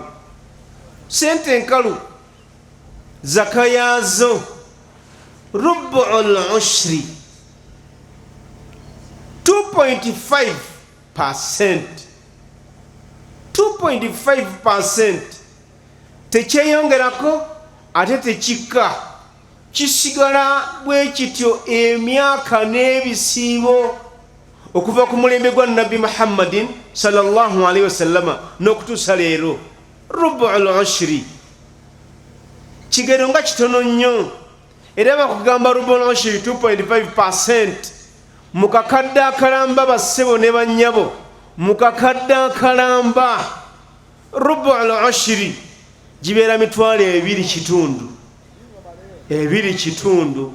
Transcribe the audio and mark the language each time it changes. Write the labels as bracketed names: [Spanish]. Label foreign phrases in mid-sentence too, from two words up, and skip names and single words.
[Ganda] Sente enkalu zaka yaazo [Arabic] rubu'ul ushri [Ganda] 2.5%. 2.5% tekyeyongerako ate tekikka, kisigala bwe kityo emyaka n'ebisiibo okuva ku mulembe gwa Nabbi Muhammadin [Arabic] sallallahu alaihi wasallama [Ganda] n'okutuusa leero. [Arabic] Rubu'ul ushri [Ganda] kigero nga kitono nnyo, era bakugamba [Arabic] rubu'ul ushri [Ganda] 2.5% mu kakadde akalamba bassebo ne bannyabo, mu kakadde akalamba [Arabic] rubu'ul ushri [Ganda] gibeera mitwalo 2.5.